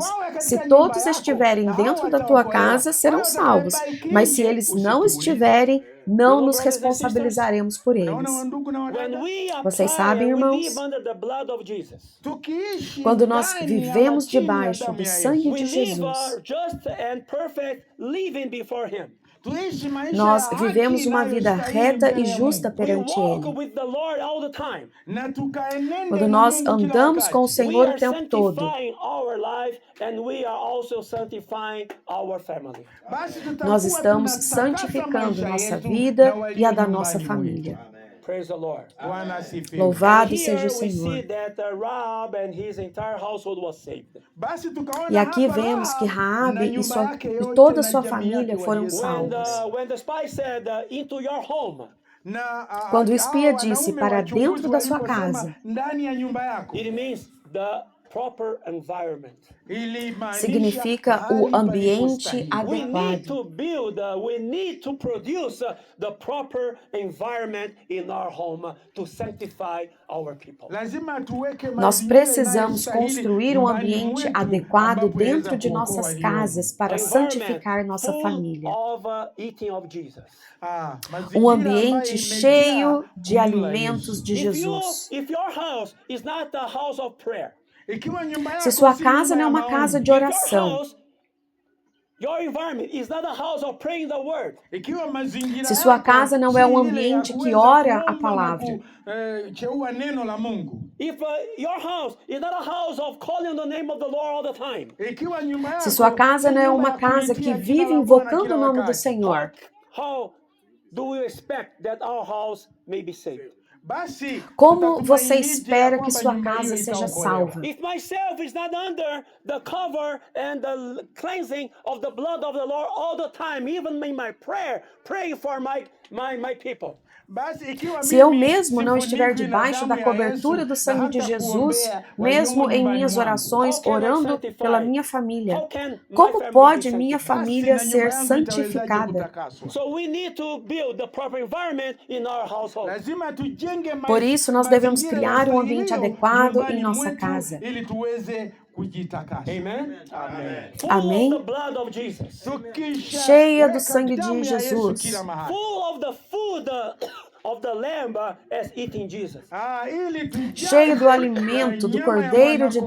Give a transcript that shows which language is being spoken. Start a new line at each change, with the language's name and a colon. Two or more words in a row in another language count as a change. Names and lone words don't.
Swahili: wote wawe
Portuguese: se
Swahili: katika nyumba
Portuguese: todos
Swahili: yako,
Portuguese: estiverem na dentro
Swahili: hao
Portuguese: da tua
Swahili: watakaokolewa.
Portuguese: casa, serão
Swahili: Wale
Portuguese: salvos.
Swahili: watakaobaki
Portuguese: Mas se
Swahili: nje,
Portuguese: eles não
Swahili: usituulize.
Portuguese: estiverem, não nos
English: brothers and sisters,
Portuguese: responsabilizaremos por
Swahili: Naona
Portuguese: eles.
Swahili: wandugu na
English: When
Swahili: wadada,
English: we
Portuguese: Vocês
English: apply
Portuguese: sabem,
English: and we
Portuguese: irmãos,
English: live under the blood of Jesus,
Swahili: tukiishi
Portuguese: quando nós
Swahili: ndani ya
Portuguese: vivemos
Swahili: matini ya
Portuguese: debaixo
Swahili: damu
Portuguese: do
Swahili: ya Yesu,
Portuguese: sangue
English: we
Portuguese: de
English: live a
Portuguese: Jesus,
English: just and perfect living before Him.
Swahili: tuishi maisha
Portuguese: nós
Swahili: ya haki
Portuguese: vivemos uma vida
Swahili: inayostahili
Portuguese: reta
Swahili: mbele
Portuguese: e
Swahili: ya
Portuguese: justa
Swahili: Mungu.
English: We
Portuguese: perante
English: walk
Portuguese: Ele.
English: with the Lord all the time.
Swahili: Na tukaenende
Portuguese: Quando
Swahili: na
Portuguese: nós
Swahili: Mungu kila
Portuguese: andamos com o
Swahili: wakati.
English: We
Portuguese: Senhor o
English: are
Portuguese: tempo todo,
English: sanctifying our life and we are also sanctifying our family.
Swahili: Basi tutakuwa
Portuguese: nós estamos
Swahili: tunatakasa
Portuguese: santificando
Swahili: maisha
Portuguese: nossa
Swahili: yetu
Portuguese: vida
Swahili: na walio
Portuguese: e a da
Swahili: nyumbani
Portuguese: nossa
Swahili: mwetu.
Portuguese: família.
English: Praise the Lord.
Swahili: Bwana asifiwe.
Portuguese: Louvado
English: Here
Portuguese: seja o
English: we
Portuguese: Senhor.
English: see that Rahab and his entire household was saved.
Swahili: Basi tukaona
Portuguese: E aqui
Swahili: hapa
Portuguese: vemos que
Swahili: Rahab Raabe na
Portuguese: e,
Swahili: nyumba yake
Portuguese: e
Swahili: yote
Portuguese: toda a
Swahili: na
Portuguese: sua
Swahili: jamii
Portuguese: família
Swahili: yake
Portuguese: foram
Swahili: waliokuwa.
Portuguese: salvos.
English: When the spy said, into your home,
Portuguese: Quando o espia
Swahili: hao
Portuguese: disse
Swahili: wanaume
Portuguese: para
Swahili: wachunguzi
Portuguese: dentro da sua
Swahili: waliposema
Portuguese: casa,
Swahili: ndani ya nyumba yako,
English: it means the proper environment.
Swahili: ilimaanisha
Portuguese: significa
Swahili: mahali
Portuguese: o ambiente
Swahili: palipostahili.
English: We need
Portuguese: adequado.
English: to build, we need to produce the proper environment in our home to sanctify our people.
Swahili: Lazima tuweke
Portuguese: Nós
Swahili: mazingira
Portuguese: precisamos
Swahili: inayostahili
Portuguese: construir um
Swahili: nyumbani
Portuguese: ambiente
Swahili: mwetu
Portuguese: adequado
Swahili: ambapo
Portuguese: dentro
Swahili: yaweza
Portuguese: de
Swahili: kuokoa
Portuguese: nossas
Swahili: waliomo.
Portuguese: casas para
English: Environment
Portuguese: santificar nossa
English: full
Portuguese: família.
English: of eating of Jesus.
Swahili: Mazingira
Portuguese: Um
Swahili: ambayo
Portuguese: ambiente
Swahili: imejaa
Portuguese: cheio de
Swahili: kumla
Portuguese: alimentos
Swahili: Yesu.
Portuguese: de Jesus.
English: If your house is not a house of prayer,
Swahili: Ikiwa nyumba yako
Portuguese: Se sua
Swahili: si
Portuguese: casa
Swahili: nyumba
Portuguese: não é
Swahili: ya
Portuguese: uma casa
Swahili: maombi,
Portuguese: de oração,
English: your environment is not a house of praying the word.
Swahili: ikiwa mazingira
Portuguese: se sua
Swahili: yako
Portuguese: casa não
Swahili: si
Portuguese: é um
Swahili: ile ya
Portuguese: ambiente que
Swahili: kuweza
Portuguese: ora a
Swahili: kuomba na
Portuguese: palavra,
Swahili: kucheua neno la Mungu,
English: If your house is not a house of calling on the name of the Lord all the time,
Swahili: ikiwa nyumba yako
Portuguese: se sua casa
Swahili: si
Portuguese: não é
Swahili: nyumba
Portuguese: uma
Swahili: ya
Portuguese: casa
Swahili: kulitia
Portuguese: que
Swahili: jina
Portuguese: vive
Swahili: la Bwana
Portuguese: invocando
Swahili: kila
Portuguese: o nome do
Swahili: wakati,
Portuguese: Senhor,
English: how do we expect that our house may be saved?
Swahili: basi
Portuguese: como
Swahili: tutatumainije
Portuguese: você
Swahili: ya
Portuguese: espera que
Swahili: kwamba
Portuguese: sua
Swahili: nyumba hiyo
Portuguese: casa seja
Swahili: itaokolewa?
Portuguese: salva?
English: If myself is not under the cover and the cleansing of the blood of the Lord all the time, even in my prayer, praying for my people.
Swahili: Basi ikiwa
Portuguese: Se eu
Swahili: mimi
Portuguese: mesmo não estiver
Swahili: sifunikwi na
Portuguese: debaixo
Swahili: damu
Portuguese: da
Swahili: ya
Portuguese: cobertura
Swahili: Yesu,
Portuguese: do sangue
Swahili: na
Portuguese: de
Swahili: hata
Portuguese: Jesus,
Swahili: kuombea
Portuguese: mesmo
Swahili: waliomo
Portuguese: em
Swahili: nyumbani
Portuguese: minhas
Swahili: mwangu,
Portuguese: orações,
English: How can I
Portuguese: orando
English: sanctify?
Portuguese: pela minha família,
English: How can my
Portuguese: como
English: family
Portuguese: pode
English: be
Portuguese: minha
English: sanctified?
Portuguese: família
Swahili: basi na nyumba
Portuguese: ser
Swahili: yangu itawezaje
Portuguese: santificada?
Swahili: kutakaswa?
English: So we need to build the proper environment in our household.
Swahili: Lazima tujenge
Portuguese: Por isso, nós devemos
Swahili: mazingira
Portuguese: criar um ambiente
Swahili: yastahilio
Portuguese: adequado
Swahili: nyumbani
Portuguese: em nossa
Swahili: mwetu
Portuguese: casa.
Swahili: ili tuweze kujitakasa. Amen.
English: Amen. Full
Portuguese: Amém.
English: of the blood of Jesus.
Swahili: Tukisha
Portuguese: Cheia do
Swahili: weka
Portuguese: sangue de
Swahili: damu ya Yesu
Portuguese: Jesus.
Swahili: kila mahali.
English: Full of the food of the lamb as eating Jesus.
Swahili: Ili tujaze
Portuguese: Cheio do alimento do
Swahili: nyama ya
Portuguese: Cordeiro de